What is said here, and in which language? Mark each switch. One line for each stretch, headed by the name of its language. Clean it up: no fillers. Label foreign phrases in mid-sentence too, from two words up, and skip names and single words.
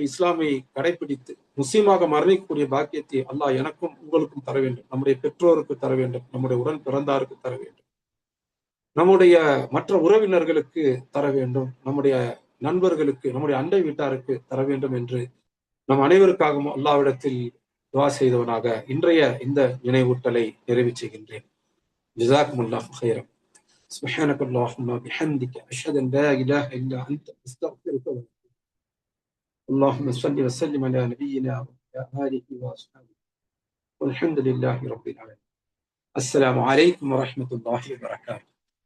Tamil: இஸ்லாமை கடைபிடித்து முஸ்லீமாக மரணிக்கக்கூடிய பாக்கியத்தை அல்லாஹ் எனக்கும் உங்களுக்கும் தர வேண்டும், நம்முடைய பெற்றோருக்கு தர வேண்டும், நம்முடைய உடன் பிறந்தாருக்கு தர வேண்டும், நம்முடைய மற்ற உறவினர்களுக்கு தர வேண்டும், நம்முடைய நண்பர்களுக்கு, நம்முடைய அண்டை வீட்டாருக்கு தர வேண்டும் என்று நம் அனைவருக்காகவும் அல்லாஹ்விடத்தில் துஆ செய்தவனாக இன்றைய இந்த நினைவூட்டலை நிறைவு செய்கின்றேன்.
Arabic: جزاكم الله خيرا. سبحانك اللهم بحمدك أشهد أن لا إله إلا أنت أستغفرك وأتوب. اللهم صل وسلم على نبينا وعلى آله وأصحابه والحمد لله رب العالمين. السلام عليكم ورحمة الله وبركاته.